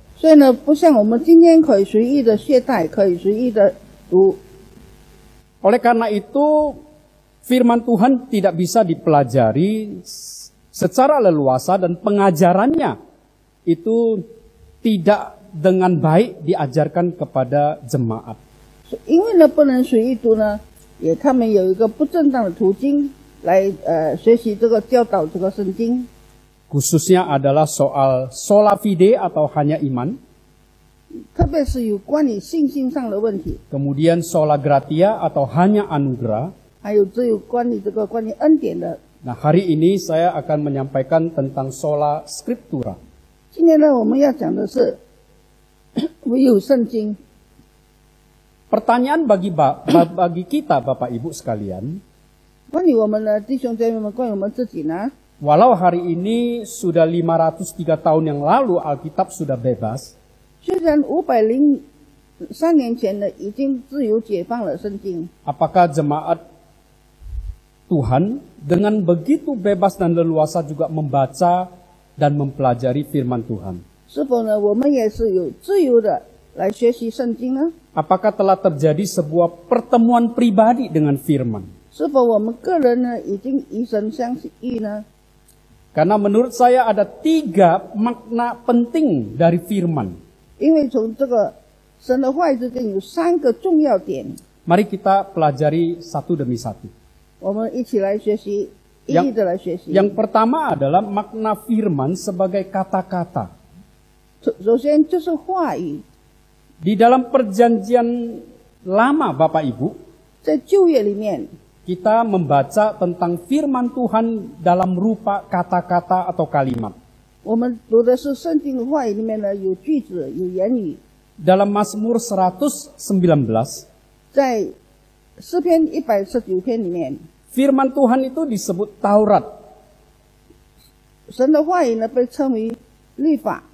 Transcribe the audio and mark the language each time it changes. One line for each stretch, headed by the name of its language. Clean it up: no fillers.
Chinese: 所以呢，不像我们今天可以随意的携带，可以随意的读。
Indonesian: Oleh karena itu firman Tuhan tidak bisa dipelajari secara leluasa dan pengajarannya itu tidak dengan baik diajarkan kepada jemaat.
Chinese: 因为呢，不能随意读呢，他们有一个不正当的途径来学习这个教导这个圣经。
Indonesian: Khususnya adalah soal sola fide atau hanya iman.
Chinese: 特别是有关于信心上的问题，
Indonesian: Kemudian sola gratia atau hanya anugerah.
Chinese: 还有只有关于关于恩典的。
Indonesian: Nah, hari ini saya akan menyampaikan tentang sola scriptura.
Chinese: 今天呢，我们要讲的是唯有圣经。
Indonesian: Pertanyaan bagi kita Bapak Ibu sekalian,
Chinese: 关于我们的弟兄姐妹们，关于我们自己呢，
Indonesian: walau hari ini sudah 503 tahun yang lalu Alkitab sudah bebas,
Chinese: 虽然503年前呢已经自由解放了圣经，
Indonesian: apakah jemaat Tuhan dengan begitu bebas dan leluasa juga membaca dan mempelajari firman Tuhan?
Chinese: 是否呢我们也是有自由的来学习圣经呢？
Indonesian: Apakah telah terjadi sebuah pertemuan pribadi dengan firman?
Chinese: 是否我们个人呢已经与神相遇呢？
Indonesian: Karena menurut saya ada 3 makna penting dari firman.
Chinese: 因为从这个神的话语之间有3个重要点，
Indonesian: Mari kita pelajari satu demi satu.
Chinese: 我们一起来学习，一一的来学习。
Indonesian: Yang pertama adalah makna firman sebagai kata-kata.
Chinese: 首先就是话语，
Indonesian: Di dalam perjanjian lama Bapak Ibu,
Chinese: 在旧约里面，
Indonesian: kita membaca tentang firman Tuhan dalam rupa kata-kata atau kalimat.
Chinese: 我们读的是圣经的话语里面呢有句子有言语。
Indonesian: Dalam Mazmur 119,
Chinese: 在诗篇119篇里面，
Indonesian: firman Tuhan itu disebut Taurat,
Chinese: 神的话语呢被称为律法、